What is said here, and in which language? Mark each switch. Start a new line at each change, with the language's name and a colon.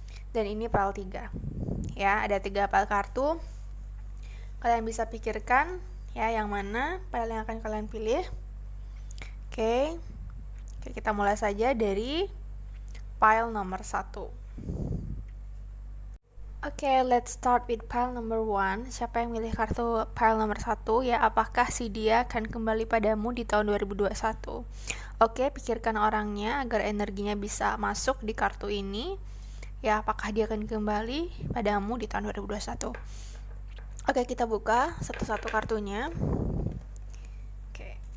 Indonesian: Dan ini pel 3. Ya, ada 3 pel kartu. Kalian bisa pikirkan ya yang mana pel yang akan kalian pilih. Oke. Oke, kita mulai saja dari pile nomor 1.
English: Oke, let's start with pile number 1.
Indonesian: Siapa yang milih kartu pile nomor 1 ya? Apakah si dia akan kembali padamu di tahun 2021? Oke, pikirkan orangnya agar energinya bisa masuk di kartu ini. Ya, apakah dia akan kembali padamu di tahun 2021? Oke, kita buka satu-satu kartunya. Oke.